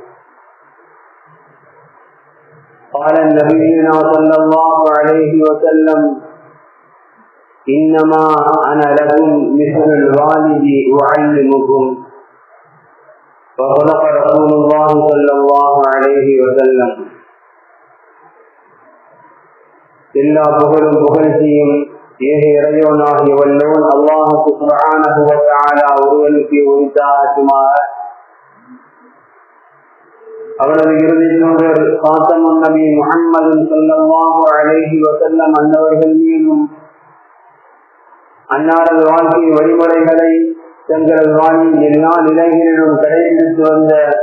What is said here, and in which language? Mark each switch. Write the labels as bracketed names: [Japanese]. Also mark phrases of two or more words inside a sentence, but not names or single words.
[Arabic] قال نبينا صلى الله عليه وسلم: إنما أنا لكم مثل الوالد أعلمكم. وصدق رسول الله صلى الله عليه وسلم. [Tamil] எல்லா புகழும் புகழ்ச்சியும் ஏக இறைவனாகிய வல்லோன் அல்லாஹ் [Arabic] سبحانه وتعالى [Tamil] ஒருவனுக்கு உரித்தாகுமாறு அவரது இறுதி தூதர் ஃபாத்திமா நபி முஹம்மது [Arabic] صلى الله عليه وسلم [Tamil] அன்னவர்கள் மீதும் அன்னாரது வாழ்க்கை வழிமுறைகளை தங்களது வாழ்வின் எல்லா நிலைகளிலும் கடைபிடித்து வந்த